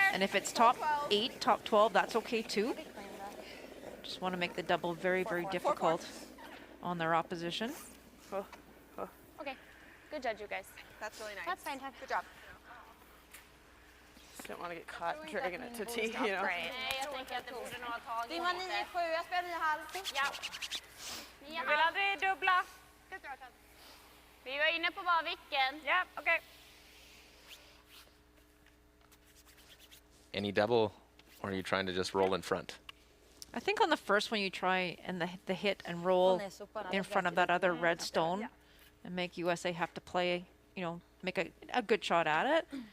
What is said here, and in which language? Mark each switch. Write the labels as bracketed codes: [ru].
[en] and if it's top 8, top 12, that's okay too. Just want to make the double very, very difficult on their opposition. Okay. Good judge, you guys. That's really nice. That's fine, Tab. Good job. Don't want to get caught dragging it to tee, you know. [sv] Nej, jag tänker att det borde nog ha tagit Det var 9-7, jag spelar 9,5. Ja. Jag vill aldrig dubbla. Vi var inne på bara vilken. Ja, okej. [en] Any double, or are you trying to just roll in front? I think on the first one you try and the hit and roll in front of that other red stone and make USA have to play, make a good shot at it.